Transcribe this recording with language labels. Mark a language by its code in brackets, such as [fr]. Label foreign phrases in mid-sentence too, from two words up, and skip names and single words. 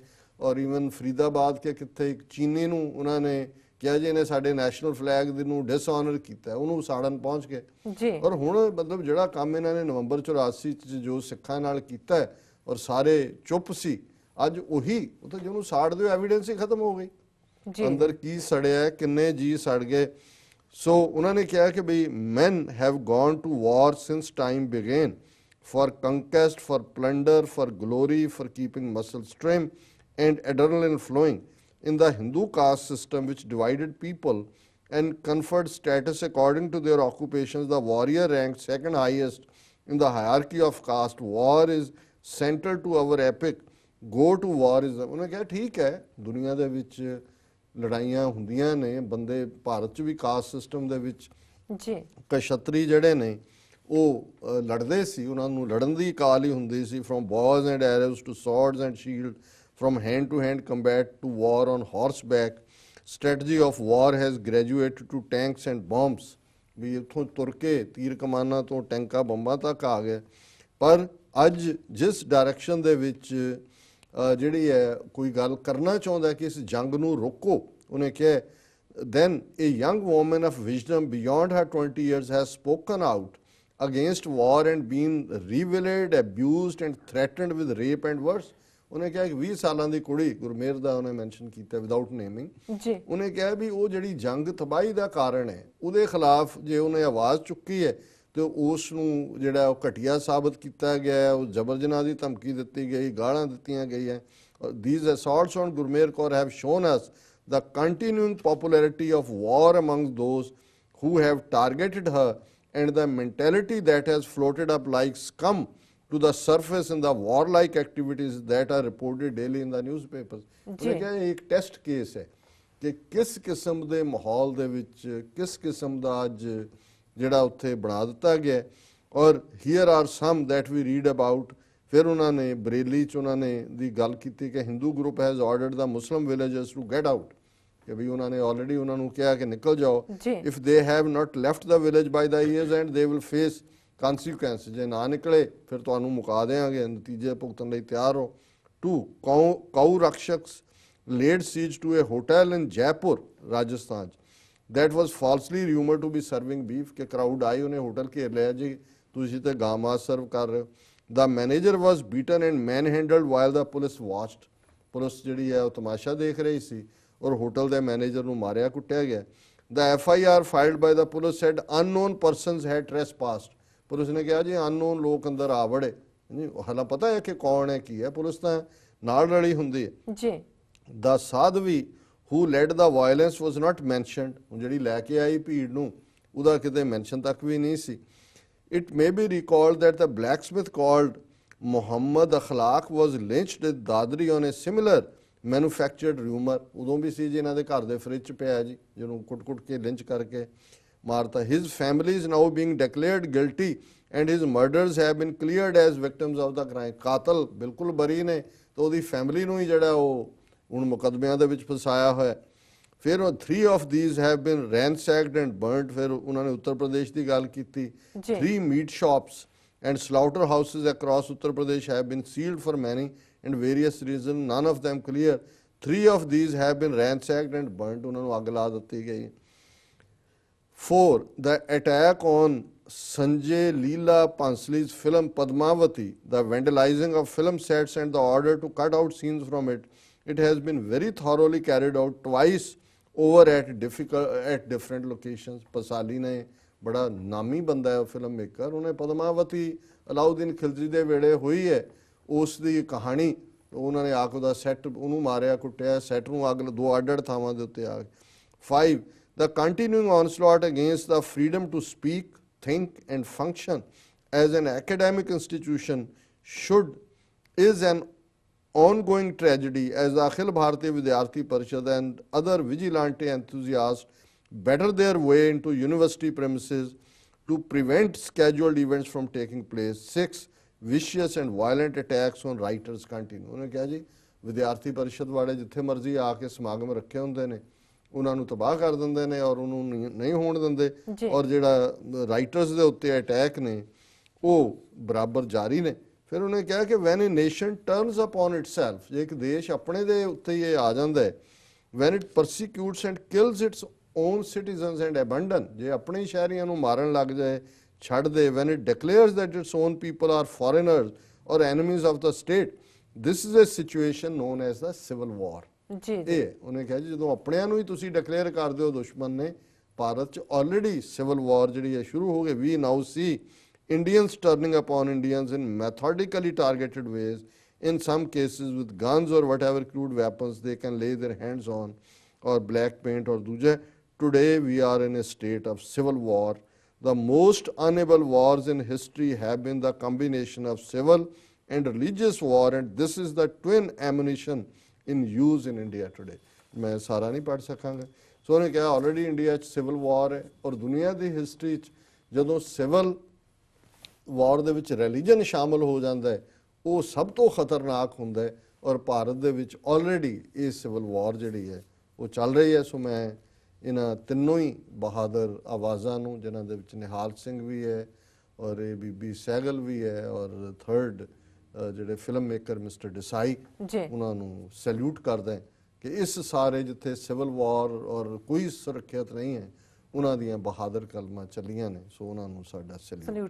[pa] ਔਰ ਈਵਨ ਫਰੀਦਾਬਾਦ ਕੇ ਕਿੱਥੇ ਇੱਕ ਚੀਨੀ ਨੂੰ ਉਹਨਾਂ ਨੇ ਕਿਹਾ ਜੀ ਇਹਨੇ ਸਾਡੇ [en] national flag [pa] ਨੂੰ ਡਿਸਆਨਰ ਕੀਤਾ, ਉਹਨੂੰ ਸਾੜਨ ਪਹੁੰਚ ਗਏ। ਔਰ ਹੁਣ ਮਤਲਬ ਜਿਹੜਾ ਕੰਮ ਇਹਨਾਂ ਨੇ ਨਵੰਬਰ 84 'ਚ ਜੋ ਸਿੱਖਾਂ ਨਾਲ ਕੀਤਾ ਔਰ ਸਾਰੇ ਚੁੱਪ ਸੀ, ਅੱਜ ਉਹੀ ਉੱਥੇ ਜਿਹਨੂੰ ਸਾੜ ਦਿਓ ਐਵੀਡੈਂਸ ਹੀ ਖਤਮ ਹੋ ਗਈ, ਅੰਦਰ ਕੀ ਸੜਿਆ, ਕਿੰਨੇ ਜੀ ਸੜ ਗਏ। ਸੋ ਉਹਨਾਂ ਨੇ ਕਿਹਾ ਕਿ ਬਈ [en] men have gone to war since time began, for conquest, for plunder, for glory, for keeping muscles trim and adrenaline flowing. In the Hindu caste system which divided people and conferred status according to their occupations, the warrior ranked second highest in the hierarchy of caste. War is central to our epic. Go to war is the, [pa] ਉਹਨੇ ਕਿਹਾ ਠੀਕ ਹੈ ਦੁਨੀਆ ਦੇ ਵਿੱਚ ਲੜਾਈਆਂ ਹੁੰਦੀਆਂ ਨੇ, ਬੰਦੇ ਭਾਰਤ 'ਚ ਵੀ [en] caste system [pa] ਦੇ ਵਿੱਚ ਜੀ ਕਸ਼ਤਰੀ ਜਿਹੜੇ ਨੇ ਉਹ ਲੜਦੇ ਸੀ, ਉਹਨਾਂ ਨੂੰ ਲੜਨ ਦੀ ਕਾਲ ਹੀ ਹੁੰਦੀ ਸੀ। [en] from bows and arrows to swords and shield, from hand to hand combat to war on horseback. Strategy of war has graduated to tanks and bombs, [pa] ਵੀ ਇੱਥੋਂ ਤੁਰ ਕੇ ਤੀਰ ਕਮਾਨਾਂ ਤੋਂ ਟੈਂਕਾਂ ਬੰਬਾਂ ਤੱਕ ਆ ਗਏ। ਪਰ ਅੱਜ ਜਿਸ ਡਾਇਰੈਕਸ਼ਨ ਦੇ ਵਿੱਚ ਜਿਹੜੀ ਹੈ ਕੋਈ ਗੱਲ ਕਰਨਾ ਚਾਹੁੰਦਾ ਕਿ ਇਸ ਜੰਗ ਨੂੰ ਰੋਕੋ, ਉਹਨੇ ਕਿਹਾ [en] then a young woman of wisdom beyond her 20 years has spoken out against war and been reviled, abused and threatened with rape and worse। [pa] ਉਹਨੇ ਕਿਹਾ ਕਿ 20 ਸਾਲਾਂ ਦੀ ਕੁੜੀ ਗੁਰਮੇਰ ਦਾ ਉਹਨੇ ਮੈਂਸ਼ਨ ਕੀਤਾ [en] without naming [pa] ਜੀ। ਉਹਨੇ ਕਿਹਾ ਵੀ ਉਹ ਜਿਹੜੀ ਜੰਗ ਤਬਾਹੀ ਦਾ ਕਾਰਨ ਹੈ ਉਹਦੇ ਖਿਲਾਫ ਜੇ ਉਹਨੇ ਆਵਾਜ਼ ਚੁੱਕੀ ਹੈ ਤੇ ਉਸ ਨੂੰ ਜਿਹੜਾ ਉਹ ਘਟੀਆ ਸਾਬਤ ਕੀਤਾ ਗਿਆ, ਉਹ ਜਬਰ ਜਨਾਹ ਦੀ ਧਮਕੀ ਦਿੱਤੀ ਗਈ, ਗਾਲਾਂ ਦਿੱਤੀਆਂ ਗਈਆਂ। [en] These assaults on Gurmer Kaur have shown us the continuing popularity of war among those who have targeted her, and the mentality that has floated up like scum to the surface in the warlike activities that are reported daily in the newspapers. [pa] ਉਹਨੇ ਕਿਹਾ ਇਹ ਇੱਕ [en] test case [pa] ਹੈ ਕਿ ਕਿਸ ਕਿਸਮ ਦੇ ਮਾਹੌਲ ਦੇ ਵਿੱਚ ਕਿਸ ਕਿਸਮ ਦਾ ਅੱਜ ਜਿਹੜਾ ਉੱਥੇ ਬਣਾ ਦਿੱਤਾ ਗਿਆ ਔਰ [en] here are some that we read about. [pa] ਫਿਰ ਉਹਨਾਂ ਨੇ ਬਰੇਲੀ 'ਚ ਉਹਨਾਂ ਨੇ ਦੀ ਗੱਲ ਕੀਤੀ ਕਿ [en] Hindu group has ordered the Muslim villagers to get out, [pa] ਕਿ ਵੀ ਉਹਨਾਂ ਨੇ ਆਲਰੇਡੀ ਉਹਨਾਂ ਨੂੰ ਕਿਹਾ ਕਿ ਨਿਕਲ ਜਾਓ। [en] if they have not left the village by the years and they will face consequence, [pa] ਜੇ ਨਾ ਨਿਕਲੇ ਫਿਰ ਤੁਹਾਨੂੰ ਮੁਕਾ ਦੇਵਾਂਗੇ, ਨਤੀਜੇ ਭੁਗਤਣ ਲਈ ਤਿਆਰ ਹੋ। [en] 2 cow rakshaks laid siege to a hotel in Jaipur, Rajasthan, that was falsely rumored to be serving beef, [pa] ਕਿ crowd ਆਈ ਉਹਨੇ ਹੋਟਲ ਘੇਰ ਲਿਆ ਜੀ ਤੁਸੀਂ ਤੇ ਗਾਂ ਮਾਸ ਸਰਵ ਕਰ ਰਹੇ ਹੋ। [en] The manager was beaten and manhandled while the police watched, [pa] ਪੁਲਿਸ ਜਿਹੜੀ ਹੈ ਉਹ ਤਮਾਸ਼ਾ ਦੇਖ ਰਹੀ ਸੀ ਔਰ ਹੋਟਲ ਦੇ ਮੈਨੇਜਰ ਨੂੰ ਮਾਰਿਆ ਕੁੱਟਿਆ ਗਿਆ। [en] The FIR filed by the police said unknown persons had trespassed, [pa] ਪੁਲਿਸ ਨੇ ਕਿਹਾ ਜੀ ਅਨਨੋਨ ਲੋਕ ਅੰਦਰ ਆ ਵੜੇ, ਹਾਲਾਂ ਪਤਾ ਹੈ ਕਿ ਕੌਣ ਹੈ ਕੀ ਹੈ, ਪੁਲਿਸ ਤਾਂ ਨਾਲ ਰਲੀ ਹੁੰਦੀ ਹੈ ਜੀ। [en] The Sadhvi who led the violence was not mentioned, [pa] ਜਿਹੜੀ ਲੈ ਕੇ ਆਈ ਭੀੜ ਨੂੰ ਉਹਦਾ ਕਿਤੇ ਮੈਂਸ਼ਨ ਤੱਕ ਵੀ ਨਹੀਂ ਸੀ। [en] It may be recalled that the blacksmith called Muhammad Akhlaq was lynched at Dadri on a similar manufactured rumor, [pa] ਉਦੋਂ ਵੀ ਸੀ ਜੀ ਇਹਨਾਂ ਦੇ ਘਰ ਦੇ ਫ੍ਰਿਜ 'ਚ ਪਿਆ ਜੀ ਜਿਹਨੂੰ ਕੁੱਟ-ਕੁੱਟ ਕੇ ਲਿੰਚ ਕਰਕੇ ਮਾਰਤਾ। [en] His family is now being declared guilty and his murders have been cleared as victims of the crime, [pa] ਕਾਤਲ ਬਿਲਕੁਲ ਬਰੀ ਨੇ ਤੇ ਉਹਦੀ ਫੈਮਿਲੀ ਨੂੰ ਹੀ ਜਿਹੜਾ ਉਹ ਹੁਣ ਮੁਕੱਦਮਿਆਂ ਦੇ ਵਿੱਚ ਫਸਾਇਆ ਹੋਇਆ। [en] ਫਿਰ 3 of these have been ransacked and burnt, [pa] ਫਿਰ ਉਹਨਾਂ ਨੇ ਉੱਤਰ ਪ੍ਰਦੇਸ਼ ਦੀ ਗੱਲ ਕੀਤੀ। [en] 3 meat shops and slaughter houses across Uttar Pradesh have been sealed for many and various reasons, none of them clear. 3 of these have been ransacked and burnt, [pa] ਉਹਨਾਂ ਨੂੰ ਅੱਗ ਲਾ ਦਿੱਤੀ ਗਈ। [en] 4 the attack on Sanjay Leela Bhansali's film Padmavati, the vandalizing of film sets and the order to cut out scenes from it, it has been very thoroughly carried out twice over at different locations. [pa] ਪਸਾਲੀ ਨੇ ਬੜਾ ਨਾਮੀ ਬੰਦਾ ਹੈ [en] film maker, [pa] ਉਹਨੇ ਪਦਮਾਵਤੀ ਅਲਾਉਦੀਨ ਖਿਲਜੀ ਦੇ ਵੇਲੇ ਹੋਈ ਹੈ ਉਸ ਦੀ ਕਹਾਣੀ, ਉਹਨਾਂ ਨੇ ਆ ਕੇ ਉਹਦਾ ਸੈੱਟ ਉਹਨੂੰ ਮਾਰਿਆ ਕੁੱਟਿਆ, ਸੈੱਟ ਨੂੰ ਅੱਗ 2 ਅੱਡ-ਅੱਡ ਥਾਵਾਂ ਦੇ ਉੱਤੇ ਆ। [en] 5 the continuing onslaught against the freedom to speak, think and function as an academic institution is an ongoing tragedy as the Akhil Bharatiya Vidyarthi Parishad and other vigilante enthusiasts batter their way into university premises to prevent scheduled events from taking place. 6 vicious and violent attacks on writers continue. [pa] ਉਹਨੇ ਕਿਹਾ ਜੀ ਵਿਦਿਆਰਥੀ ਪਰਿਸ਼ਦ ਵਾਲੇ ਜਿੱਥੇ ਮਰਜ਼ੀ ਆ ਕੇ ਸਮਾਗਮ ਰੱਖੇ ਹੁੰਦੇ ਨੇ ਉਹਨਾਂ ਨੂੰ ਤਬਾਹ ਕਰ ਦਿੰਦੇ ਨੇ ਔਰ ਉਹਨੂੰ ਨਹੀਂ ਹੋਣ ਦਿੰਦੇ, ਔਰ ਜਿਹੜਾ ਰਾਈਟਰਸ ਦੇ ਉੱਤੇ ਅਟੈਕ ਨੇ ਉਹ ਬਰਾਬਰ ਜਾਰੀ ਨੇ। ਫਿਰ ਉਹਨੇ ਕਿਹਾ ਕਿ [en] when a nation turns upon itself, [pa] ਜੇ ਇੱਕ ਦੇਸ਼ ਆਪਣੇ ਦੇ ਉੱਤੇ ਹੀ ਆ ਜਾਂਦਾ ਹੈ, [en] when it persecutes and kills its own citizens and abandon, [pa] ਜੇ ਆਪਣੇ ਸ਼ਹਿਰੀਆਂ ਨੂੰ ਮਾਰਨ ਲੱਗ ਜਾਏ ਛੱਡ ਦੇ, [en] when it declares that its own people are foreigners or enemies of the state, this is a situation known as the civil war. [pa] ਇਹ ਉਹਨੇ ਕਿਹਾ ਜੀ ਜਦੋਂ ਆਪਣਿਆਂ ਨੂੰ ਹੀ ਤੁਸੀਂ ਡਿਕਲੇਅਰ ਕਰ ਦਿਓ ਦੁਸ਼ਮਣ ਨੇ, ਭਾਰਤ 'ਚ ਆਲਰੇਡੀ [en] civil war [pa] ਜਿਹੜੀ ਹੈ ਸ਼ੁਰੂ ਹੋ ਗਈ। [en] we now see Indians turning upon Indians in methodically targeted ways, in some cases with guns or whatever crude weapons they can lay their hands on, or black paint or dooja. Today we are in a state of civil war. The most unable wars in history have been the combination of civil and religious war, and this is the twin ammunition in use in India today. [hi] मैं सारा नहीं पढ़ सकांगा। सो उन्हें कहा ऑलरेडी इंडिया सिविल वार है, और दुनिया की हिस्टरी जो सिविल [pa] ਵਾਰ ਦੇ ਵਿੱਚ ਰਿਲੀਜਨ ਸ਼ਾਮਲ ਹੋ ਜਾਂਦਾ ਹੈ ਉਹ ਸਭ ਤੋਂ ਖਤਰਨਾਕ ਹੁੰਦਾ ਹੈ, ਔਰ ਭਾਰਤ ਦੇ ਵਿੱਚ ਆਲਰੇਡੀ ਇਹ [en] civil war [pa] ਜਿਹੜੀ ਹੈ ਉਹ ਚੱਲ ਰਹੀ ਹੈ। ਸੋ ਮੈਂ ਇਹਨਾਂ ਤਿੰਨੋਂ ਹੀ ਬਹਾਦਰ ਆਵਾਜ਼ਾਂ ਨੂੰ, ਜਿਨ੍ਹਾਂ ਦੇ ਵਿੱਚ ਨਿਹਾਲ ਸਿੰਘ ਵੀ ਹੈ ਔਰ ਇਹ ਬੀਬੀ ਸਹਿਗਲ ਵੀ ਹੈ ਔਰ ਥਰਡ ਜਿਹੜੇ [en] film maker [pa] ਮਿਸਟਰ ਡਿਸਾਈ, ਉਹਨਾਂ ਨੂੰ ਸੈਲੂਟ ਕਰਦਾ ਹੈ ਕਿ ਇਸ ਸਾਰੇ ਜਿੱਥੇ [en] civil war [pa] ਔਰ ਕੋਈ ਸੁਰੱਖਿਅਤ ਨਹੀਂ ਹੈ ਉਹਨਾਂ ਦੀਆਂ ਬਹਾਦਰ ਕਲਮਾਂ ਚੱਲੀਆਂ ਨੇ, ਸੋ ਉਹਨਾਂ ਨੂੰ ਸਾਡਾ ਸੈਲੂਟ